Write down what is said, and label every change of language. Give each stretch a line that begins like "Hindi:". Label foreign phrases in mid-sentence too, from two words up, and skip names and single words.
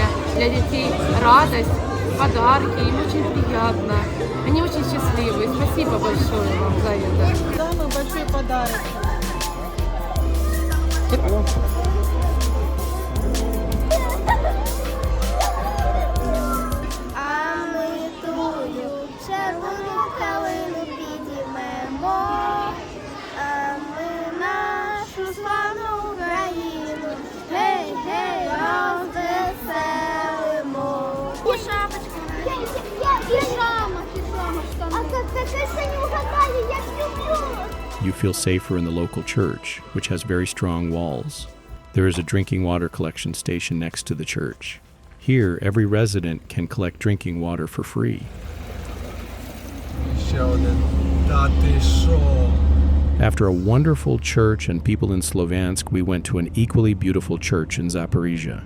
Russian: Для детей радость, подарки, им очень приятно. Они очень счастливы. Спасибо большое вам за это. Самый большой подарок.
Ukrainian: А ми тую червону калину підіймемо, а ми нашу славну Україну, гей, гей, розвеселимо. І шапочка. Піжама, штани.
Russian: А как це не угадали, я люблю.
English: You feel safer in the local church, which has very strong walls. There is a drinking water collection station next to the church. Here, every resident can collect drinking water for free. After a wonderful church and people in Sloviansk, we went to an equally beautiful church in Zaporizhzhia.